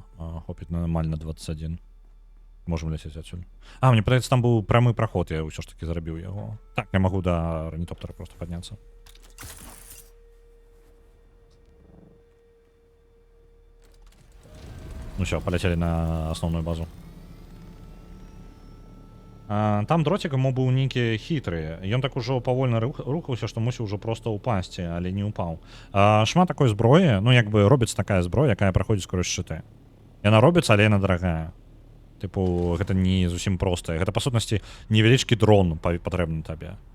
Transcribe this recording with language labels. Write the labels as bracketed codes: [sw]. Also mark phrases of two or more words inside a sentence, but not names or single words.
[be] Хопіць нормально 21. Можем ляцець адсюль. Мне падаецца, там быў прамы праход, я ўсё ж таки зарабіў яго. Так, я магу да ранітоптера просто падняцца. [ru] Ну все, полетели на основную базу. [be] Там дротик ему быў нейкі хітры. Ён так ужо павольна рухаўся, што мусіў ужо проста ўпасці, але не ўпаў. Шмат такой зброі, ну як бы робіцца такая зброя, якая праходзіць скрозь шчыты. Яна робіцца, але яна дарагая. Тыпу, гэта не зусім простая. Гэта, па сутнасці, невялічкі дрон патрэбны табе.